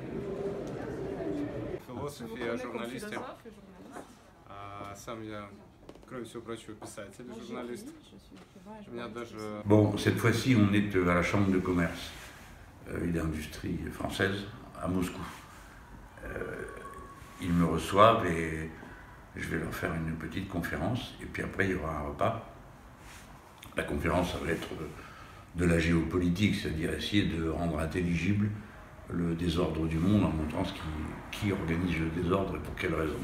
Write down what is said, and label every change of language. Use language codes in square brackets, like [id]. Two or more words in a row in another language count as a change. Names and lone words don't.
[ru] Философия журналистів. Сам я кроме всего прочего, писатель, журналист. У меня даже... [fr] Bon, cette fois-ci, on est à la Chambre de commerce et d'industrie française à Moscou. Ils me reçoivent et je vais leur faire une petite conférence. Et puis après, il y aura un repas. La conférence, ça va être de la géopolitique, c'est-à-dire essayer de rendre intelligible le désordre du monde en montrant qui organise le désordre et pour quelles raisons.